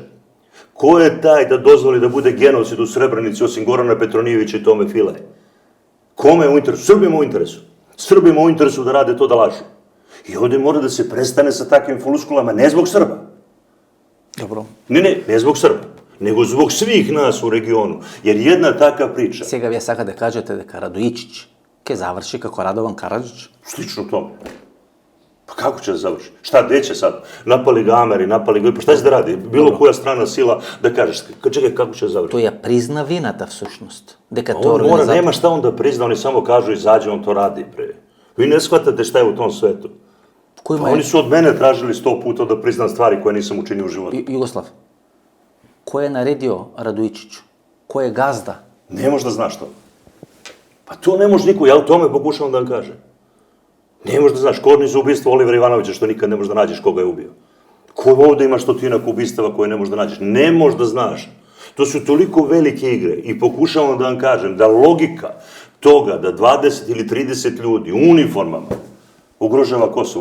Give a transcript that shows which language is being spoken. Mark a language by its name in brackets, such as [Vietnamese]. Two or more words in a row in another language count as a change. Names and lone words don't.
[Serbian] Ko je taj da dozvoli da bude genocid u Srebrenici osim Gorana Petronijevića i Tome File? Kome je u interesu? Srbima u interesu. Srbima u interesu da rade to, da lažu. I ovde mora da se prestane sa takvim flouskulama, ne zbog Srba. Dobro. Ne zbog Srba, nego zbog svih nas u regionu. Jer jedna taka priča... [Macedonian] Сега вие сака да кажете дека Радојичиć ќе заврши како Радован Караđić? [Serbian] Slično tome. Pa kako će da završi? Šta, gde će sad? Napali ga Ameri, napali ga... Pa šta će da radi? Bilo koja strana sila da kažeš, čekaj, kako će da završi? [Macedonian] Тој ја призна вината всушност. Дека [Serbian] On [Macedonian] тоа [Serbian] mora, nema šta on da prizna, oni samo kažu izađe, on to radi, bre. Vi ne shvatate šta je u tom svetu. Pa oni su od mene tražili 100 puta da priznam stvari koje nisam učinio u životu. [Macedonian] Југослав, кој е наредио Радојичиću? Кој е газда? [Serbian] Ne možeš da znaš to. Pa to ne može niko, ja u tome pokušavam da vam kažem. Ne možeš da znaš, ko ni za ubistvo Olivera Ivanovića, što nikad ne možeš da nađeš koga je ubio. Ko ovde ima stotinak ubistava koje ne možeš da nađeš? Ne možeš da znaš. To su toliko velike igre i pokušavam da vam kažem da logika toga da 20 ili 30 ljudi u uniformama ugrožava Kosovo.